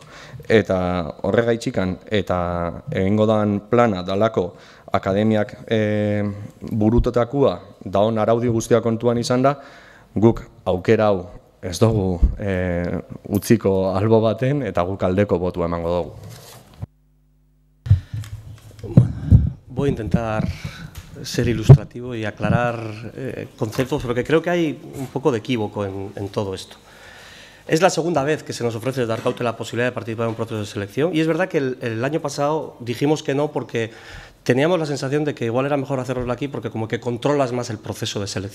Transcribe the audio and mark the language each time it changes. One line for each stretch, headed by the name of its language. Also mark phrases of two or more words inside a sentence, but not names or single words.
Basque: Eta horregaitxikan eta egingo dan plana dalako akademiak burutotakua daon araudi guztia kontuan izan da, guk aukera hau ez dugu utziko albo baten eta guk aldeko botua emango dugu.
Spanish: Voy a intentar ser ilustrativo y aclarar conceptos, porque creo que hay un poco de equívoco en todo esto. Es la segunda vez que se nos ofrece desde Arkaute la posibilidad de participar en un proceso de selección y es verdad que el año pasado dijimos que no porque teníamos la sensación de que igual era mejor hacerlo aquí porque como que controlas más el proceso de selección.